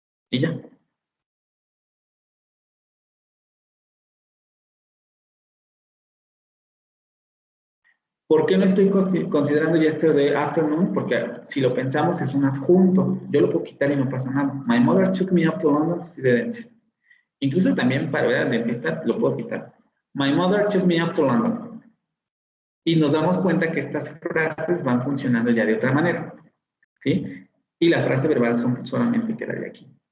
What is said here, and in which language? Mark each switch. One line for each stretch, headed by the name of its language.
Spanish: Y ya. ¿Por qué no estoy considerando
English: yesterday afternoon?
Spanish: Porque si lo pensamos es un adjunto. Yo lo puedo quitar y no pasa nada.
English: My mother took me up to London to see the dentist.
Spanish: Incluso también para ver al dentista lo puedo quitar.
English: My mother took me up to London.
Spanish: Y nos damos cuenta que estas frases van funcionando ya de otra manera. ¿Sí? Y la frase verbal solamente quedaría aquí.